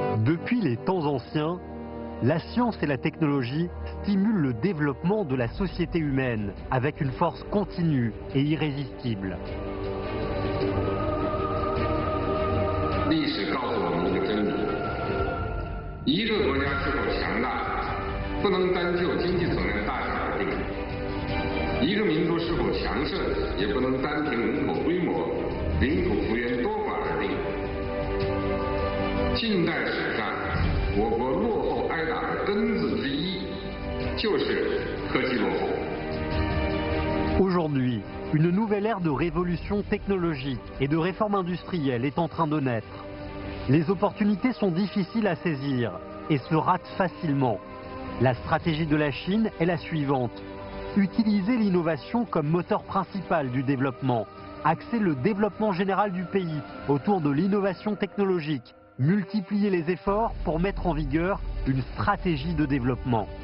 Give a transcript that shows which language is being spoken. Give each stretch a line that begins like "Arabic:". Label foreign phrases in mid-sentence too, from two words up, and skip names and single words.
French: Depuis les temps anciens, la science et la technologie stimulent le développement de la société humaine avec une force continue et irrésistible.
Chinese: 历史告诉我们一个真理：一个国家是否强大，不能单就经济总量大小而定；一个民族是否强盛，也不能单凭人口规模、领土幅员多寡而定。近代史上，我国落后挨打的根子之一，就是科技落后。
French: Aujourd'hui, une nouvelle ère de révolution technologique et de réforme industrielle est en train de naître. Les opportunités sont difficiles à saisir et se ratent facilement. La stratégie de la Chine est la suivante: utiliser l'innovation comme moteur principal du développement, axer le développement général du pays autour de l'innovation technologique, multiplier les efforts pour mettre en vigueur une stratégie de développement.